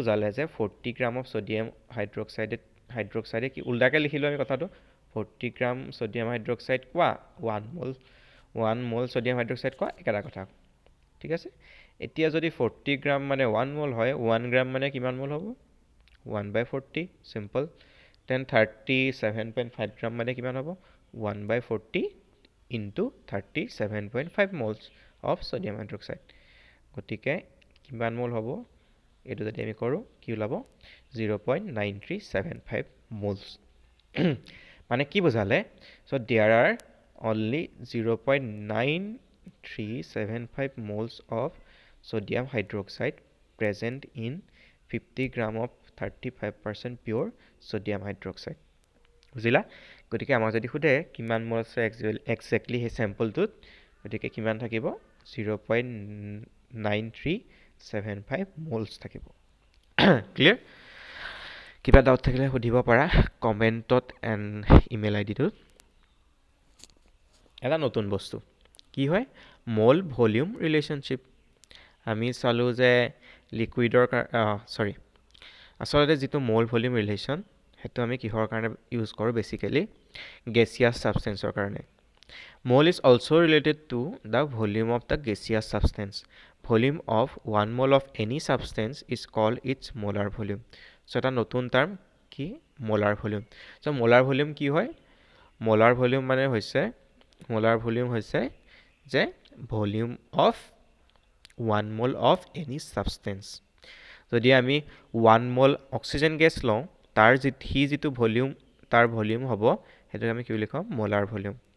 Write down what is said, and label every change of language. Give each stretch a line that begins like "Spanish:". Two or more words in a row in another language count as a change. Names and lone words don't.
Assamese: বুজালে যে 40
English: gram of sodium hydroxide
Assamese: কি উল্টাকৈ লিখিলোঁ আমি কথাটো 40
English: gram sodium hydroxide
Assamese: কোৱা 1
English: mole sodium hydroxide
Assamese: কোৱা একেটা কথা ঠিক আছে এতিয়া যদি 40 গ্ৰাম মানে 1 মল হয় 1 গ্ৰাম মানে কিমান মল হ'ব 1/40
English: simple then
Assamese: 37.5 গ্ৰাম মানে কিমান হ'ব 1/40
English: into 37.5 moles of sodium hydroxide
Assamese: গতিকে কিমান মোল হ'ব এইটো যদি আমি কৰোঁ কি ওলাব 0.9375 moles মানে কি বুজালে
English: so there are only 0.9375 moles of sodium hydroxide present in 50 gram of 35% pure sodium hydroxide
Assamese: বুজিলা গতিকে আমাৰ যদি সুধে কিমান মোল আছে একজেক্টলি সেই চেম্পলটোত গতিকে কিমান থাকিব 0.9375 মোলছ থাকিব ক্লিয়াৰ কিবা ডাউট থাকিলে সুধিব পাৰা কমেণ্টত
English: and email IDটোত
Assamese: এটা নতুন বস্তু কি হয় মল
English: volume relationship
Assamese: আমি চালোঁ যে লিকুইডৰ আচলতে যিটো
English: mole volume relation
Assamese: সেইটো আমি কিহৰ কাৰণে ইউজ কৰোঁ
English: basically gaseous substanceৰ
Assamese: কাৰণে
English: mole is also related to the volume of the gaseous substance volume of 1 mole of any substance is called its molar volume so'
Assamese: এটা নতুন টাৰ্ম কি
English: molar volume so molar volume
Assamese: কি হয়
English: molar volume
Assamese: হৈছে যে
English: volume of 1 mole of any substance
Assamese: যদি আমি 1
English: mole oxygen gas
Assamese: লওঁ সি যিটো ভলিউম তাৰ ভলিউম হ'ব সেইটোক আমি কি বুলি কওঁ
English: molar volume